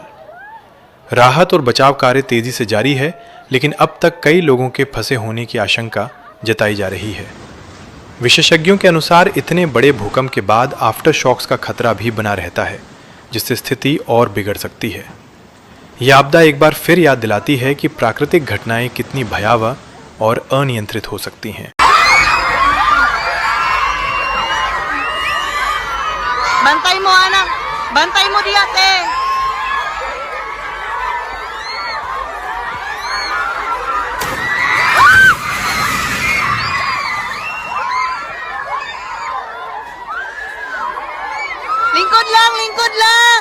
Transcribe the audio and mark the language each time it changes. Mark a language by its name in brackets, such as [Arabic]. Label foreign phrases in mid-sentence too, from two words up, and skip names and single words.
[Hindi] राहत और बचाव कार्य तेजी से जारी है, लेकिन अब तक कई लोगों के फंसे होने की आशंका जताई जा रही है। विशेषज्ञों के अनुसार इतने बड़े भूकंप के बाद आफ्टर शॉक्स का खतरा भी बना रहता है, जिससे स्थिति और बिगड़ सकती है। यह आपदा एक बार फिर याद दिलाती है कि प्राकृतिक घटनाएं कितनी भयावह और अनियंत्रित हो सकती हैं। [Filipino] Bantay mo, anak. Bantay mo di ate. Lingkod lang, lingkod lang.